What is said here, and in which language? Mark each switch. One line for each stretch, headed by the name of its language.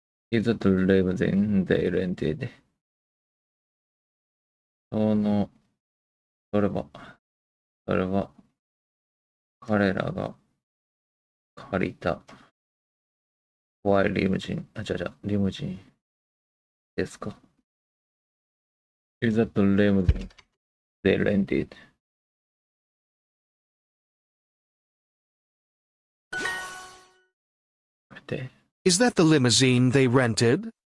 English: Is that the limousine they rented?
Japanese: それは、彼らが借りた怖いリムジン、リムジンですか？
English: Is that the limousine they rented? Is that the limousine they rented?